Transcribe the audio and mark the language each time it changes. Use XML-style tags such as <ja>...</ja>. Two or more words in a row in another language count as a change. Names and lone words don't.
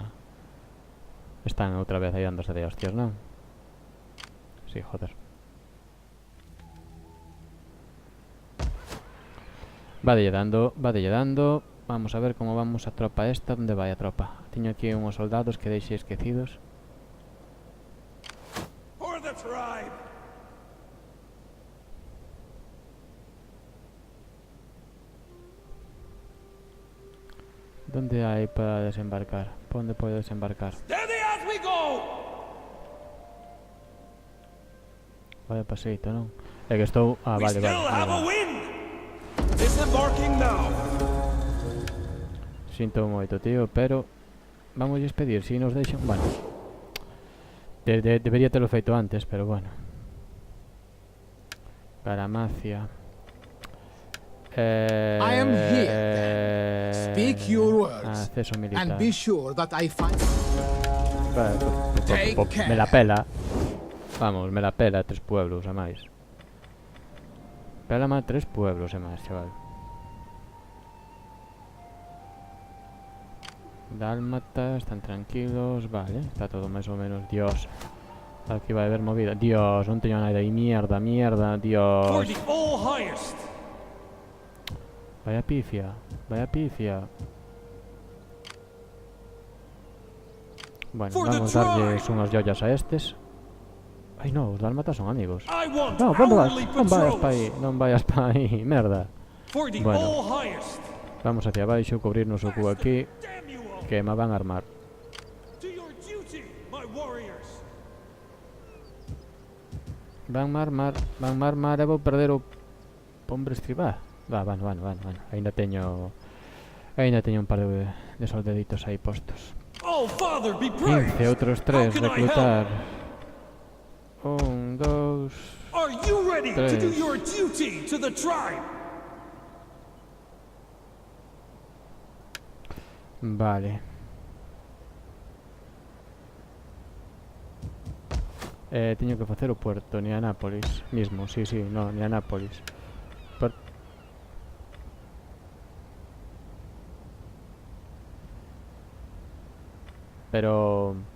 <gl>Están outra vez aí dándose de hostias, non? Sí, joder. Vadelle dando. Vamos a ver como vamos a tropa esta. Onde vai a tropa? Teño aquí unhos soldados que deixei esquecidos.</gl> <en>For the tribe!</en> <gl>Donde hai para desembarcar? Por onde podo desembarcar?</gl> <en>Steady as we go!</en> <gl>Vaya paseito, non? É que estou... Ah,</gl> <en>We</en> <gl>vale.</gl> <en>still have a wind! Disembarking now!</en> <gl>Sinto moito, tío, pero... Vamos a pedir, si nos deixan... Bueno. Debería terlo feito antes, pero bueno. Garamacia.</gl> <en>I am here. Speak your words,</en> <gl>Acceso militar.</gl> <en>and be sure that I find... Take</en> <gl>Me la pela. Vamos, me la pela 3 pueblos a máis. Pela má 3 pueblos a máis, chaval. Dálmatas, están tranquilos. Vale, está todo máis ou menos. Dios. Aquí vai haber movida. Dios, non teño nada aí. Mierda,</gl> <en>For</en> <gl>Dios.</gl> <en>the all highest!</en> <gl>Vaya pifia. Bueno,</gl> <en>For the</en> <gl>vamos a darlles</gl> <en>tribe!</en> <gl>unhas joyas a estes. Ai no, os dálmatas son amigos.</gl> <en>I want</en> <gl>No, non vas,</gl> <en>hourly</en> <gl>non vayas</gl> <en>patrols</en> <gl>pa aí, non vayas pa aí, merda.</gl> <en>for the</en> <gl>Bueno.</gl> <en>all highest.</en> <gl>Vamos hacia abaixo, cubrirnos o cu aquí,</gl> <en>Damn you all!</en> <gl>que me van a armar.</gl> <en>To your duty, my warriors!</en> <gl>Vanme a armar e vou perder o hombre estribá. Bueno, ainda teño un par de soldaditos aí postos.</gl> <en>Oh, Father, be praised!</en> <gl>15, outros 3,</gl> <en>How can I</en> <gl>reclutar. 1, 2...</gl> <en>Are you ready to do</en> <gl>Tres.</gl> <en>your duty to the tribe?</en> <gl>Vale. Teño que facer o puerto, Nianápolis mismo, sí, no, Nianápolis. Pero...</gl>